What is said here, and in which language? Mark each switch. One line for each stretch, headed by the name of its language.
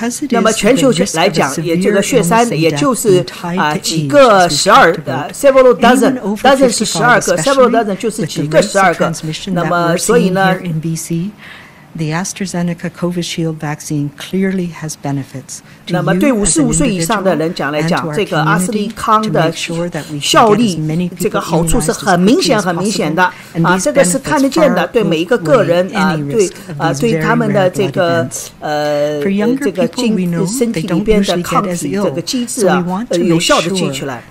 Chinese: 那么全球来讲，也这个血栓也就是几个
English: several dozen
Chinese: 是12个 ，several dozen 就是几个12个。那么所以呢。
English: The AstraZeneca Covishield vaccine clearly has benefits.
Chinese: 那么对55岁以上的人来讲，这个阿斯利康的效力，这个好处是很明显的这个是看得见的，对每一个个人对他们的这个这个身体里边的抗体这个机制有效的记出来。